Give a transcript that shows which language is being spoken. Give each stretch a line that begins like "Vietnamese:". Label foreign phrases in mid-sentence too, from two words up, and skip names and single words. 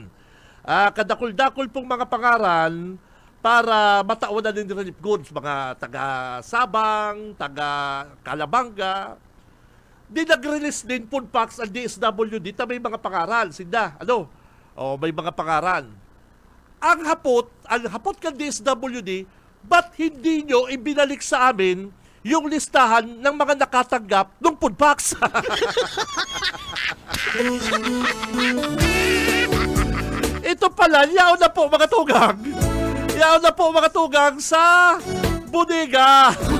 Bikol: Kadakol-dakol pong mga pangaran para mataunan din ng
English: relief goods.
Bikol: Mga taga-Sabang, taga-Calabanga. Di nag-release din
English: food packs
Bikol: ang DSWD na may mga pangaran. Sinda, ano? O, may mga pangaran. Ang hapot ka DSWD,
Filipino: ba't hindi nyo ibinalik sa amin yung listahan ng mga nakatanggap ng
English: food packs?
Bikol: Ito pala, yaw na po mga tugang. Yaw na po mga tugang sa bodega.